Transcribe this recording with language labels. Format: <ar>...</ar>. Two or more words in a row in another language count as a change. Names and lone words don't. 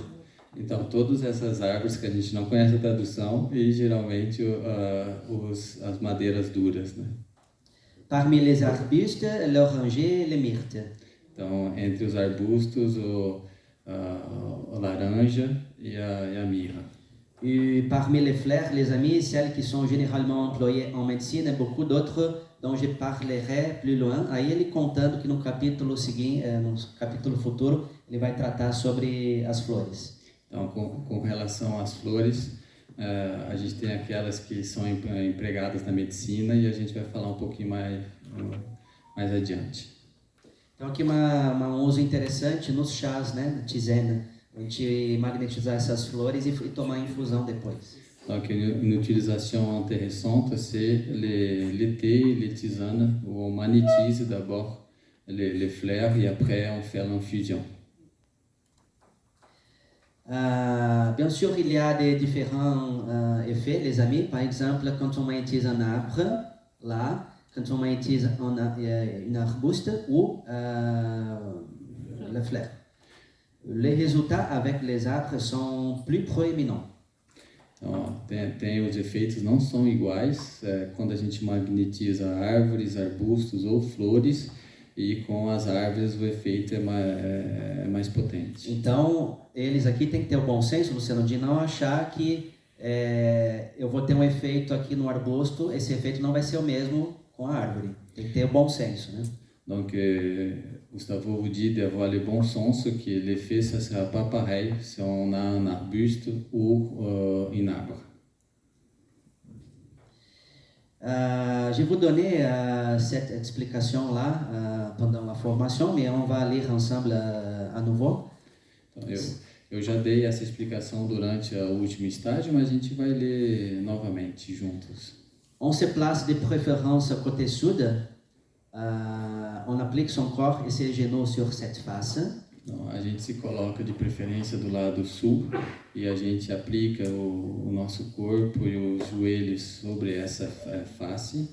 <pt>Então, todas essas árvores que a gente não conhece a tradução e geralmente as madeiras duras, né?</pt> <fr>Parmi les arbustes, l'oranger, le myrte.</fr> <pt>Então, entre os arbustos, a laranja e a mirra.</pt> <fr>Et parmi les fleurs, les amis, celles qui sont généralement employées en médecine, beaucoup d'autres dont je parlerai plus loin.</fr> <pt>Aí ele contando que no capítulo seguinte, no capítulo futuro, ele vai tratar sobre as flores. Então, com relação às flores, a gente tem aquelas que são empregadas na medicina e a gente vai falar um pouquinho mais adiante. Então aqui um uso interessante nos chás, né, tisane, a gente magnetizar essas flores e tomar infusão depois.</pt> <fr>Donc une utilisation intéressante, c'est les thés, les tisanes, où on magnétise d'abord les fleurs et après on fait l'infusion. Bien sûr, il y a des différents effets, les amis. Par exemple, quand on magnétise un arbre, là, quand on magnétise un arbuste ou la fleur. Les résultats avec les arbres sont plus proéminents.</fr> <pt>Então, tem os efeitos não são iguais quando a gente magnetiza árvores, arbustos ou flores, e com as árvores o efeito é mais potente. Então, eles aqui têm que ter o bom senso, Luciano, de não achar que eu vou ter um efeito aqui no arbusto, esse efeito não vai ser o mesmo com a árvore. Tem que ter o bom senso, né?</pt> <fr>Donc, Gustavo vous dit d'avoir le bon sens, que l'effet ne sera pas pareil si on a un arbuste ou un arbre. Je vous donner cette explication-là pendant la formation, mais on va lire ensemble à nouveau.</fr> <pt>Então, eu já dei essa explicação durante o último estágio, mas a gente vai ler novamente juntos.</pt> <fr>On se place de préférence côté sud. On applique son corps et ses genoux sur cette face.</fr> <pt>Então, a gente se coloca de preferência do lado sul e a gente aplica o nosso corpo e os joelhos sobre essa face.</pt>